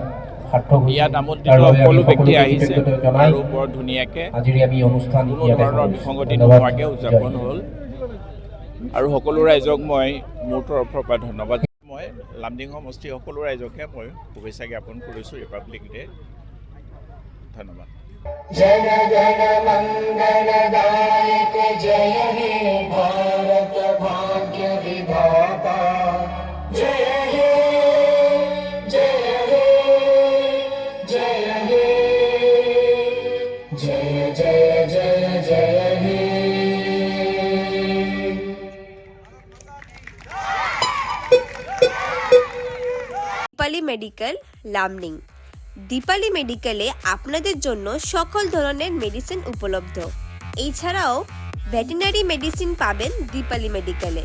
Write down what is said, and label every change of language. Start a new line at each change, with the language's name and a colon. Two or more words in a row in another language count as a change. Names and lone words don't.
Assamese: ইয়াত আমন্ত্ৰিত সকলো ব্যক্তি আহিছে আৰু বৰ ধুনীয়াকৈ আজিৰ আমি অনুষ্ঠান কোনো ধৰণৰ বিসংগতি নোহোৱাকৈ উদযাপন হ'ল আৰু সকলো ৰাইজক মই মোৰ তৰফৰ পৰা ধন্যবাদ। মই লামনিং সমষ্টিৰ সকলো ৰাইজকে মই শুভেচ্ছা জ্ঞাপন কৰিছোঁ
English: Republic Day.
Assamese: ধন্যবাদ।
Bangla: জন গণ মঙ্গলদায়ক জয় হে ভারত ভাগ্য বিধাতা জয় হে জয় হে জয় হে জয় জয় জয় জয় হে। দীপালি মেডিকেল লামনিং। দীপালি মেডিকেলে আপনাদের জন্য সকল ধরনের মেডিসিন উপলব্ধ। এছাড়াও
English: veterinary medicine
Bangla: পাবেন দীপালি মেডিকেলে।